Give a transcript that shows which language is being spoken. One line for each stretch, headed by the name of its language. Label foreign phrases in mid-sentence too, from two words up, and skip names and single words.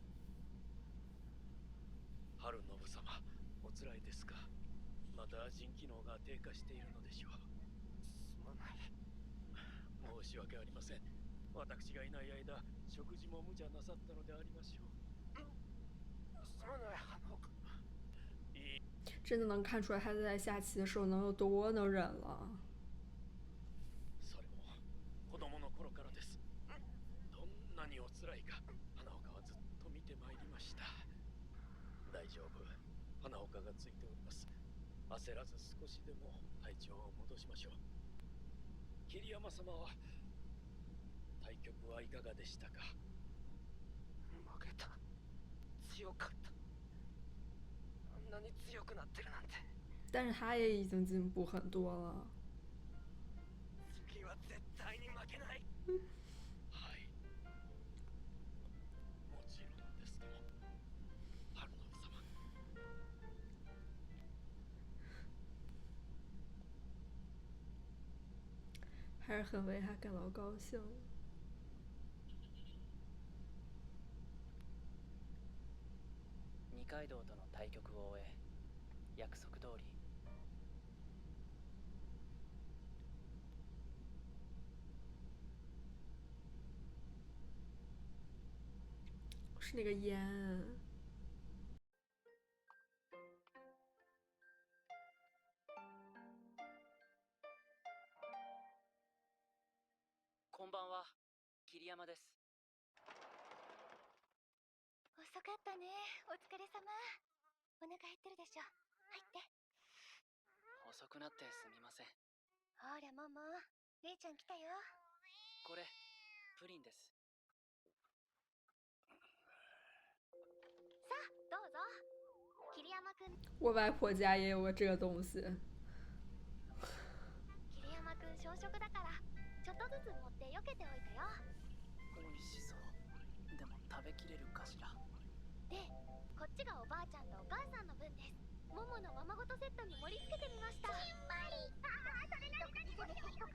Japanese: 春信様、おつらいですか。また腎機能が低下しているのでしょう。すまない。申し訳ありません。私がいない間、食事も無茶なさったのでありましょう。すまない、花岡。
Chinese: 真的能看出来他在下棋的时候能有多能忍了。
Japanese: それも子供の頃からです。どんなにおつらいか、花岡はずっと見てまいりました。大丈夫、花岡がついております。焦らず少しでも体調を戻しましょう。桐山様は対局はいかがでしたか。負けた。強かった。あんなに強くなってるなんて。
Chinese: 但是他也已经进步很多了。
Japanese: 次は絶対に負けない。はい。もちろんですとも。春信様。
Chinese: 还是很为他感到高兴。
Japanese: 二階堂との対局を終え、約束通り
Chinese: 是那个烟。
Japanese: こんばんは、桐山です。遅かったね。お疲れ様。お腹減ってるでしょ。入って。遅くなってすみません。ほら、モモ。姉ちゃん来たよ。これ、プリンです。さあ、どうぞ。桐山くん。
Chinese: 我外婆家也有个这个东西。
Japanese: 桐山くん小食だから、ちょっとずつ持って避けておいたよ。美味しそう。でも食べきれるかしら。で、こっちがおばあちゃんとお母さんの分です。モモのままごとセットに盛り付けてみました。しんまり。それ何それ。